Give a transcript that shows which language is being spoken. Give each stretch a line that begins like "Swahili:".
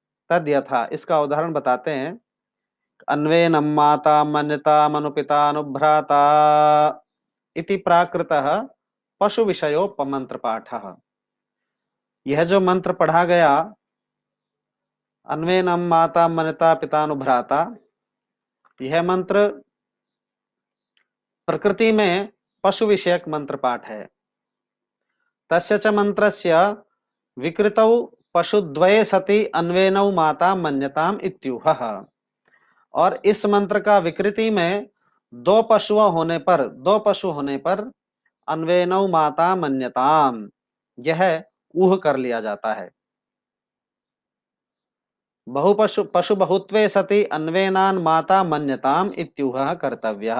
Sanskrit: तद यथा,
Hindi: इसका उदाहरण बताते हैं।
Sanskrit: अन्वेनम माता मन्यता मनुपितानुभ्राता इति प्राकृतः पशु विषयोपमंत्र पाठः।
Hindi: यह जो मंत्र पढ़ा गया,
Sanskrit: अन्वेनम माता मन्यता पितानुभ्राता,
Hindi: यह मंत्र प्रकृति में पशु विषयक मंत्र पाठ है।
Sanskrit: तस्य च मंत्रस्य विकृतौ पशुद्वये सति अन्वेनौ माता मन्यताम इत्युहः।
Hindi: और इस मंत्र का विकृति में दो पशु होने पर
Sanskrit: अन्वेनौ माता मन्यताम,
Hindi: यह ऊह कर लिया जाता है।
Sanskrit: बहुपशु पशु बहुत्वे सति अन्वेनान माता मन्यताम इत्युह कर्तव्यः।